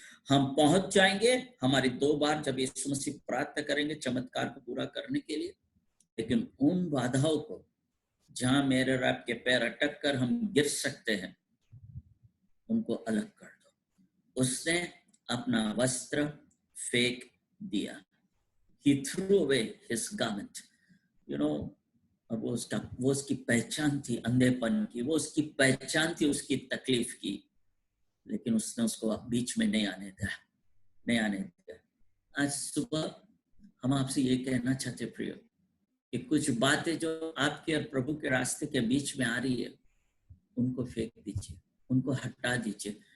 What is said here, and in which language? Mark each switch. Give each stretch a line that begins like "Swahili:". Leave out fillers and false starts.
Hindi: हम पहुंच जाएंगे हमारी 2 बार जब यीशु मसीह प्रार्थना करेंगे चमत्कार को पूरा करने के लिए। लेकिन उन बाधाओं को जहां मेरे और आपके पैर अटक कर हम गिर सकते हैं, उनको अलग कर दो। उसने अपना वस्त्र फेंक दिया।
English: He threw away his garment.
Hindi: You know, और वो उसकी पहचान थी अंधेपन की, वो उसकी पहचान थी उसकी तकलीफ की, लेकिन उसने उसको बीच में नहीं आने दिया। आज सुबह हम आपसे ये कहना चाहते प्रियो कि कुछ बातें जो आपके और प्रभु के रास्ते के बीच में आ रही है, उनको फेंक दीजिए, उनको हटा दीजिए।